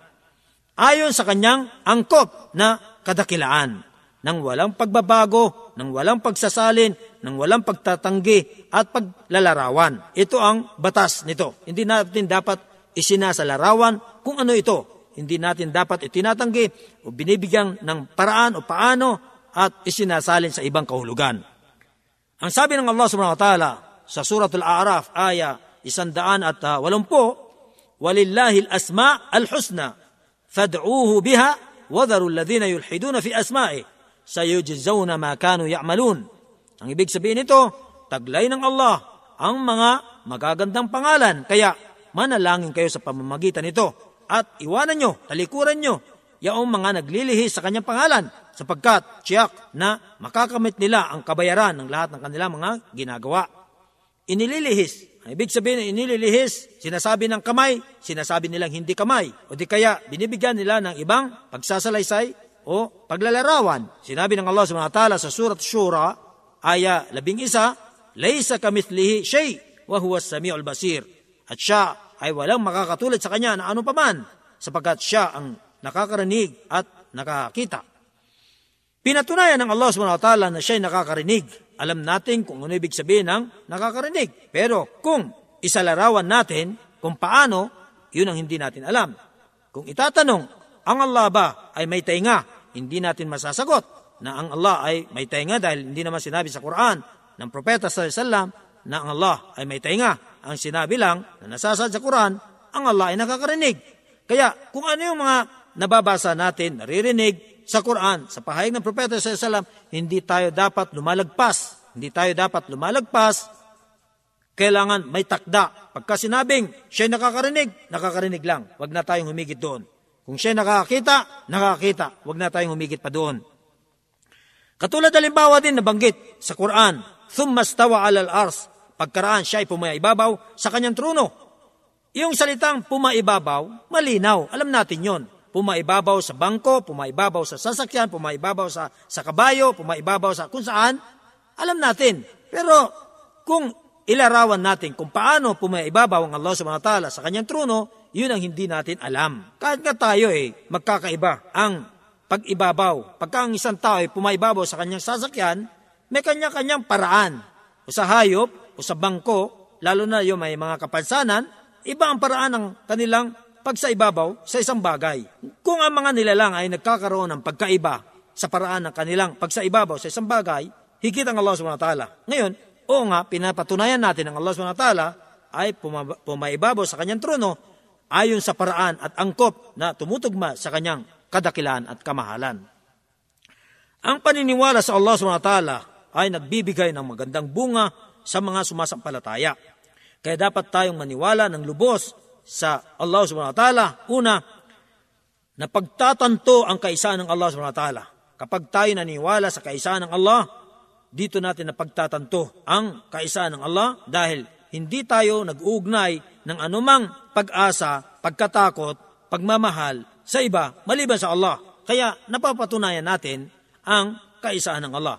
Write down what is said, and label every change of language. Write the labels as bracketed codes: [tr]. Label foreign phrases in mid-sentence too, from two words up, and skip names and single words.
[tl] Ayon sa kanyang angkop na kadakilaan, ng walang pagbabago, ng walang pagsasalin, ng walang pagtatanggi at paglalarawan. Ito ang batas nito. Hindi natin dapat isinasalarawan kung ano ito. Hindi natin dapat itinatanggi o binibigyan ng paraan o paano at isinasalin sa ibang kahulugan. Ang sabi ng Allah [ar] سبحانه وتعالى sa سورة الأعراف آية 180 ولله الأسماء الحسنى فادعوه بها وذروا الذين يلحدون في أسمائه سيجزون ما كانوا يعملون." [tl] Ang ibig sabihin nito, taglay ng Allah ang mga magagandang pangalan, kaya manalangin kayo sa pamamagitan nito at iwanan nyo, talikuran nyo, yaong mga naglilihis sa kanyang pangalan, sapagkat tiyak na makakamit nila ang kabayaran ng lahat ng kanilang mga ginagawa. Inililihis. Ang ibig sabihin ng inililihis, sinasabi ng kamay, sinasabi nilang hindi kamay. O di kaya binibigyan nila ng ibang pagsasalaysay o paglalarawan. Sinabi ng Allah [ar] سبحانه وتعالى sa سورة الشورى آية 11 ليس كمثله شيء وهو السميع البصير." [tl] At siya ay walang makakatulad sa Kanya na ano paman, sapagkat Siya ang nakakarinig at nakakita. Pinatunayan ng Allah [ar] سبحانه وتعالى [tl] na Siya'y nakakarinig. Alam natin kung ano ibig sabihin ng nakakarinig. Pero kung isalarawan natin kung paano, yun ang hindi natin alam. Kung itatanong, ang Allah ba ay may tainga? Hindi natin masasagot na ang Allah ay may tainga dahil hindi naman sinabi sa Quran ng Propeta [ar] صلى الله عليه وسلم [tl] na ang Allah ay may tainga. Ang sinabi lang na nasasad sa Quran, ang Allah ay nakakarinig. Kaya kung ano yung mga nababasa natin, naririnig sa Quran, sa pahayag ng Propeta [ar] صلى الله عليه وسلم, [tl] hindi tayo dapat lumalagpas. Hindi tayo dapat lumalagpas. Kailangan may takda. Pagka sinabing siya'y nakakarinig lang. Huwag na tayong humigit doon. Kung siya'y nakakita. Huwag na tayong humigit pa doon. Katulad halimbawa din nabanggit sa Quran, [ar] ثم استوى على العرش, [tl] pagkaraan siya'y pumaibabaw sa kanyang trono. Yung salitang pumaibabaw, malinaw. Alam natin yon. Pumaibabaw sa bangko, pumaibabaw sa sasakyan, pumaibabaw sa kabayo, pumaibabaw sa kung saan. Alam natin. Pero kung ilarawan natin kung paano pumaibabaw ang Allah [ar] سبحانه وتعالى [tl] sa kanyang trono, yun ang hindi natin alam. Kahit nga tayo magkakaiba ang pag-ibabaw. Pagka ang isang tao ay pumaibabaw sa kanyang sasakyan, may kanya-kanyang paraan. O sa hayop, o sa bangko, lalo na yung may mga kapansanan, iba ang paraan ng kanilang pagsaibabaw sa isang bagay. Kung ang mga nilalang ay nagkakaroon ng pagkaiba sa paraan ng kanilang pagsaibabaw sa isang bagay, higit ang Allah [ar] سبحانه وتعالى. [tl] Ngayon, oo nga, pinapatunayan natin ang Allah [ar] سبحانه وتعالى [tl] ay pumaibabaw sa kanyang trono ayon sa paraan at angkop na tumutugma sa kanyang kadakilaan at kamahalan. Ang paniniwala sa Allah [ar] سبحانه وتعالى [tl] ay nagbibigay ng magandang bunga sa mga sumasampalataya. Kaya dapat tayong maniwala ng lubos sa Allah [ar] سبحانه وتعالى. [tl] Una, na pagtatanto ang kaisaan ng Allah [ar] سبحانه وتعالى. [tl] Kapag tayo naniwala sa kaisaan ng Allah, dito natin na pagtatanto ang kaisaan ng Allah dahil hindi tayo nag-uugnay ng anumang pag-asa, pagkatakot, pagmamahal sa iba maliban sa Allah. Kaya napapatunayan natin ang kaisaan ng Allah.